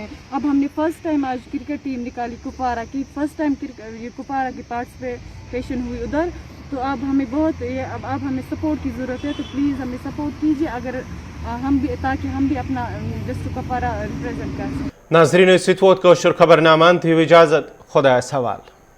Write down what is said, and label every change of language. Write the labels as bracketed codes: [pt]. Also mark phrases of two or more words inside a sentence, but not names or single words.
[ur] اب ہم نے [en] first time [ur] آج کرکٹ ٹیم نکالی کپوارہ کی, [en] first time [ur] یہ کپوارہ کی پارٹیسپیشن ہوئی ادھر. تو اب ہمیں اب ہمیں سپورٹ کی ضرورت ہے, تو پلیز ہمیں سپورٹ کیجیے اگر ہم بھی, تاکہ ہم بھی اپنا ڈسٹرکٹ کپوارہ ریپرزینٹ کر سکیں. [ks] ناظرین ست ووت کٲشُر خبرنامہ تھیو اجازت, خدایس حوالہ.